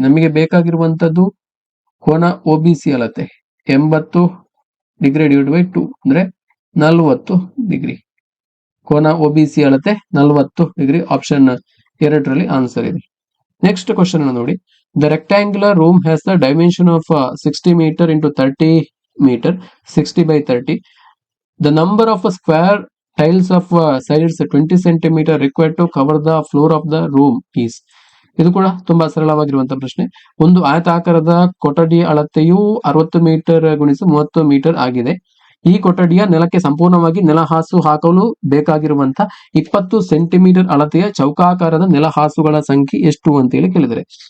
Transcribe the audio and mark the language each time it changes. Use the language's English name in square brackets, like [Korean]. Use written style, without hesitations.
[Kannada] ನಮಗೆ ಬೇಕಾಗಿರುವಂತದ್ದು ಕೋನ OBC ಅಳತೆ 80 ಡಿಗ್ರಿ ಡಿವೈಡ್ ಬೈ 2 ಅಂದ್ರೆ 40 ಡಿಗ್ರಿ. ಕೋನ OBC ಅಳತೆ 40 ಡಿಗ್ರಿ. ಆಪ್ಷನ್ 2ರಲ್ಲಿ ಆನ್ಸರ್ ಇದೆ. [English] next question [Kannada] ನೋಡಿ. [English] The rectangular room has the dimension of 60 metre into 30 metre 60 by 30. The number of square tiles of sides 20 centimeter required to cover the floor of the room is. [Kannada] ಇದು ಕೂಡ ತುಂಬಾ ಸರಳವಾಗಿರುವಂತಹ ಪ್ರಶ್ನೆ. ಒಂದು ಆಯತಾಕಾರದ ಕೊಠಡಿಯ ಅಳತೆಯು 60 ಮೀಟರ್ ಗುಣಿಸು 30 ಮೀಟರ್ ಆಗಿದೆ. ಈ ಕೊಠಡಿಯ ನೆಲಕ್ಕೆ ಸಂಪೂರ್ಣವಾಗಿ ನೆಲಹಾಸು ಹಾಕಲು ಬೇಕಾಗಿರುವಂತಹ 20 ಸೆಂಟಿಮೀಟರ್ ಅಳತೆಯ ಚೌಕಾಕಾರದ ನೆಲಹಾಸುಗಳ ಸಂಖ್ಯೆ ಎಷ್ಟು ಅಂತೇಳಿ ಕೇಳಿದರೆ.